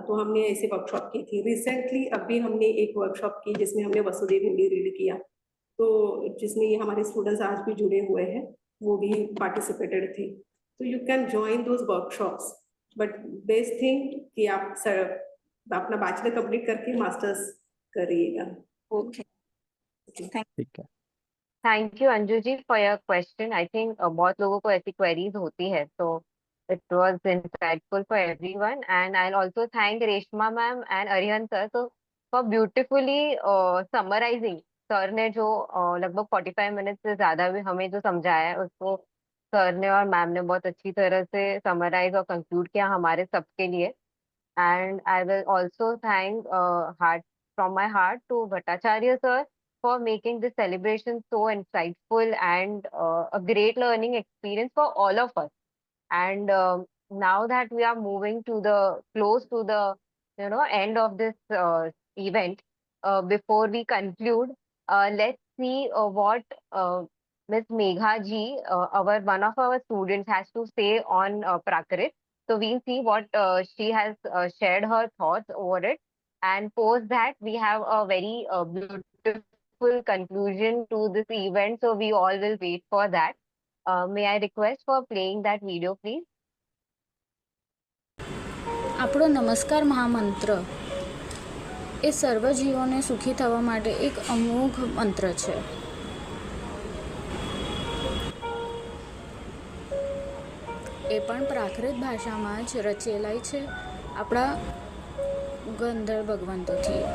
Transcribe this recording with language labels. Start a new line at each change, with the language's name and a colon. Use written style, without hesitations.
Hindi: तो हमने ऐसे वर्कशॉप की थी। रिसेंटली अभी हमने एक वर्कशॉप की जिसमें हमने वसुदेव हिंदी रीड किया, तो जिसमें ये हमारे स्टूडेंट्स आज भी जुड़े हुए हैं, वो भी पार्टिसिपेटेड थे। तो
English: you can join those workshops, but best thing
Hindi: कि आप अपना बैचलर कंप्लीट करके मास्टर्स करिएगा। ओके, ठीक है।
English: Thank you Anju ji for your question. I think
Hindi: बहुत लोगों को ऐसी क्वेरीज होती है, तो
English: it was insightful for everyone, and I'll also thank Reshma ma'am and Aryan sir so for beautifully summarizing.
Hindi: Sir ने जो लगभग 45 मिनट से ज्यादा भी हमें जो समझाया है उसको सर ने और मैम ने बहुत अच्छी तरह से समराइज और कंक्लूड किया हमारे सबके लिए।
English: And I will also thank from my heart to Bhattacharya sir for making this celebration so insightful and a great learning experience for all of us. And now that we are moving to the close to the end of this event, before we conclude, let's see what Ms. Megha ji, one of our students, has to say on Prakrit. So we'll see what she has shared her thoughts over it, and post that we have a very beautiful conclusion to this event. So we all will wait for that. May I request for playing that video, please?
Gujarati: આપણો નમસ્કાર મહામંત્ર એ સર્વ જીવોને સુખી થવા માટે એક અમોઘ મંત્ર છે. એ પણ પ્રાકૃત ભાષામાં જ રચેલાય છે આપણા ગંધર્વ ભગવંતોથી.